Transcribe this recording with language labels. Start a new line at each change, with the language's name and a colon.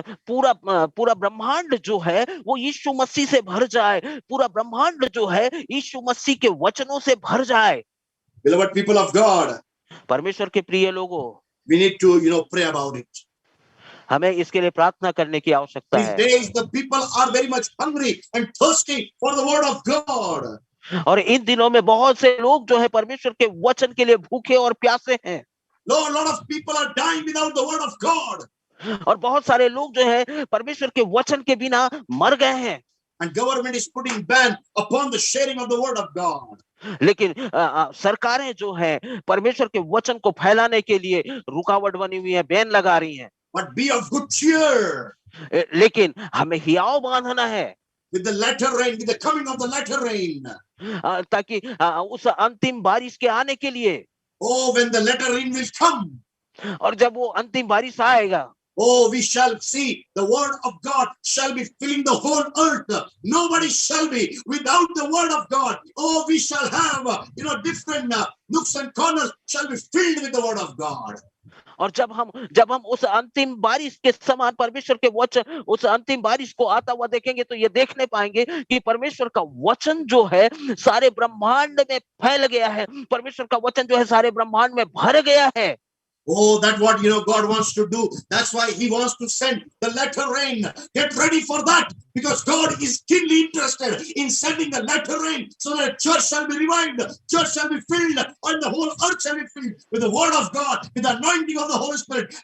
Hindi: पूरा ब्रह्मांड जो है वो यीशु मसीह से भर जाए, पूरा ब्रह्मांड जो है यीशु मसीह के वचनों से भर जाए।
English: Beloved people of God,
Hindi: परमेश्वर के प्रिय लोगों,
English: we need to, pray about it.
Hindi: हमें इसके लिए प्रार्थना करने की आवश्यकता
English: These
Hindi: है।
English: days the people are very much hungry and thirsty for the word of God.
Hindi: और इन दिनों में बहुत से लोग जो है परमेश्वर के वचन के लिए भूखे और प्यासे हैं।
English: Lord, a lot of people are dying without the word of God.
Hindi: और बहुत सारे लोग जो है परमेश्वर के वचन के बिना मर गए हैं।
English: And government is putting ban upon the sharing of the word of God.
Hindi: लेकिन सरकारें जो है परमेश्वर के वचन को फैलाने के लिए रुकावट बनी हुई है, बैन लगा रही हैं।
English: But be of good cheer.
Hindi: लेकिन हमें हियाव बांधना है।
English: With the latter rain, with the coming of the latter rain.
Hindi: ताकि उस अंतिम बारिश के आने के लिए।
English: Oh, when the latter rain will come.
Hindi: और जब वो अंतिम बारिश आएगा।
English: Oh, we shall see the word of God shall be filling the whole earth. Nobody shall be without the word of God. Oh, we shall have, different nooks and corners shall be filled with the word of God.
Hindi: और जब हम उस अंतिम बारिश के समान परमेश्वर के वचन, उस अंतिम बारिश को आता हुआ देखेंगे तो ये देखने पाएंगे कि परमेश्वर का वचन जो है सारे ब्रह्मांड में फैल गया है, परमेश्वर का वचन जो है सारे ब्रह्मांड में भर गया है।
English: Oh, that's what God wants to do. That's why he wants to send the latter rain. Get ready for that, because God is keenly interested in sending the latter rain so that church shall be revived, church shall be filled, and the whole earth shall be filled with the word of God, with the anointing of the Holy Spirit.